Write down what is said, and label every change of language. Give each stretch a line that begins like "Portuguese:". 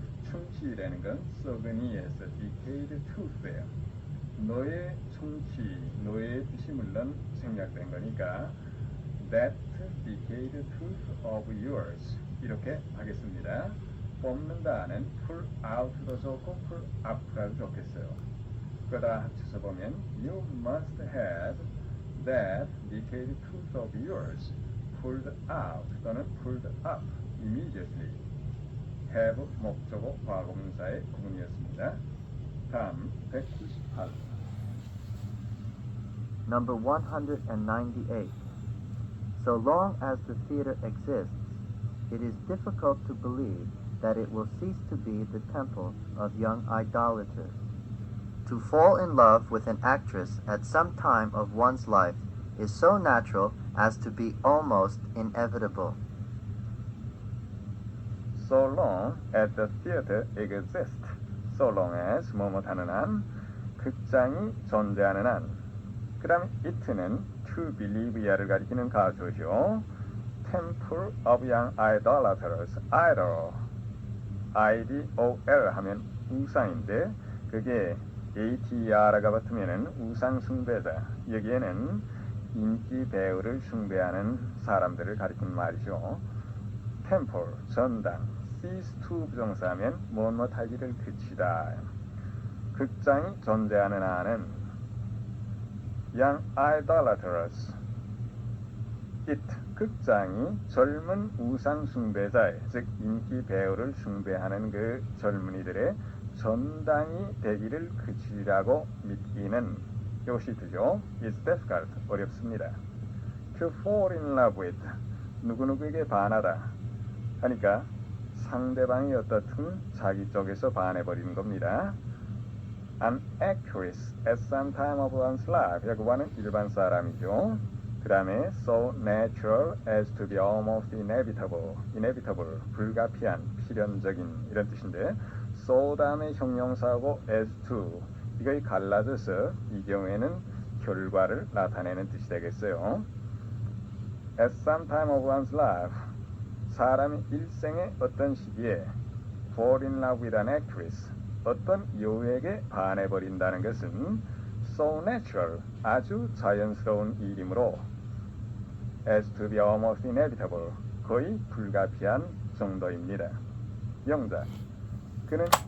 Korean: 충치라는 건 썩은이에서 decayed tooth예요. 너의 충치, 너의 뜻이 물론 생략된 거니까
English: that decayed tooth of yours
Korean: 이렇게 하겠습니다. 뽑는다는
English: pull out
Korean: 도 좋고
English: pull up
Korean: 라도 좋겠어요.
English: 그거다 합쳐서 보면 you must have that decayed tooth of yours pulled out 또는 pulled up immediately.
Korean: have 목적어 과거분사의 구문이었습니다. 다음 198.
English: Number 198. So long as the theater exists, it is difficult to believe that it will cease to be the temple of young idolaters. To fall in love with an actress at some time of one's life is so natural as to be almost inevitable. So long as the theater exists. So long as
Korean: 뭐뭐 하는 한 극장이 존재하는 한. 그 다음에 it는 to believe야를 가리키는 가조죠.
English: Temple of Young Idolaters.
Korean: idol IDOL 하면 우상인데 그게 ATR가 붙으면은 우상 숭배자. 여기에는 인기 배우를 숭배하는 사람들을 가리키는 말이죠. Temple 전당 cease to 부정사하면 무엇 하기를 그치다. 극장이 존재하는 한은
English: young idolaters
Korean: it 극장이 젊은 우상 숭배자의 즉 인기 배우를 숭배하는 그 젊은이들의 전당이 되기를 그치라고 믿기는 이것이 되죠.
English: It's difficult 어렵습니다. To fall in love with
Korean: 누구누구에게 반하다 하니까 상대방이 어떻든 자기 쪽에서 반해버리는 겁니다.
English: An actress at some time of one's life.
Korean: 여기와는 일반 사람이죠. 그 다음에
English: so natural as to be almost inevitable.
Korean: inevitable, 불가피한, 필연적인 이런 뜻인데 so 다음에 형용사하고 as to 이거의 갈라져서 이 경우에는 결과를 나타내는 뜻이 되겠어요.
English: At some time of one's life.
Korean: 사람이 일생의 어떤 시기에
English: fall in love with an actress.
Korean: 어떤 여우에게 반해버린다는 것은
English: so natural,
Korean: 아주 자연스러운 일이므로
English: as to be almost inevitable,
Korean: 거의 불가피한 정도입니다. 영작, 그는